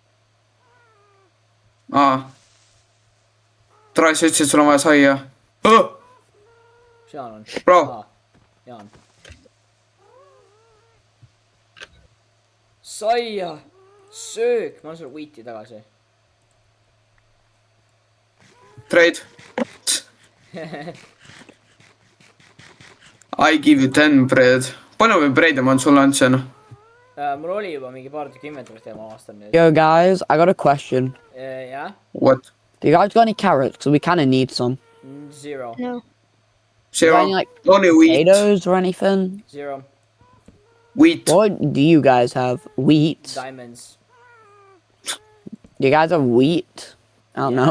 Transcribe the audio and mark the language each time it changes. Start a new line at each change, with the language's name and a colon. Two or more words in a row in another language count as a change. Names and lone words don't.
Estonian: Trois , sa ütlesid , sul on vaja saia . seal on . Bro. Jaan . saia , söök , ma annan sulle wheat'i tagasi .
English: Trade . I give you 10 bread .
Estonian: palju või bread'i ma sulle andsin ? mul oli juba mingi paar tükki inventory's ja ma avastan nüüd .
English: Yo, guys, I got a question.
Estonian: jah ,
English: What ? Do you guys got any carrots? Because we kind of need some. 0 , no. Zero Any, like, only wheat . Potatoes or anything? 0 Wheat . What do you guys have? Wheat? diamonds . Do you guys have wheat? I don't know.